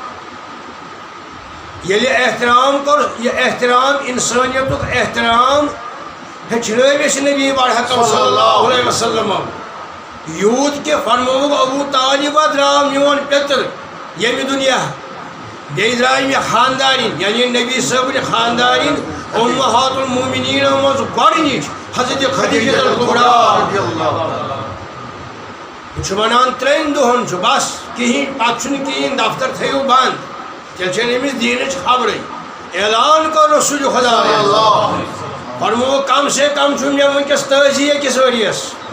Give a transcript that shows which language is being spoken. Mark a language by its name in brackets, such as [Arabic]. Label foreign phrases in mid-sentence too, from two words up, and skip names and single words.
[Kashmiri] ییٚلہِ احترام کوٚر یہِ احترام اِنسٲنیتُک احترام ہیٚچھنٲوۍ أسۍ نبی برحقم [Arabic] صلی اللہ علیہ وسلم [Kashmiri] یوٗت کہِ فرمووُکھ ابوٗ طالبہ درٛاو میون پیٚتٕر ییٚمہِ دُنیا بیٚیہِ درٛاے مےٚ خاندارِنۍ یعنی نبی صٲبٕنۍ خاندارِنۍ اُمہات المومنیٖنو منٛز گۄڈنِچ حضرت خدیجہ الکبریٰ بہٕ چھُ وَنان 3 دۄہن چھُ بس کِہیٖنۍ پتہٕ چھُنہٕ کِہیٖنۍ دفتر تھٲیِو بنٛد تیٚلہِ چھَنہٕ أمِس دیٖنٕچ خبرٕے اعلان کوٚر رسول خدا فرموو کم سے کم چھُ مےٚ وٕنکٮ۪س تٲزی أکِس ؤرِیَس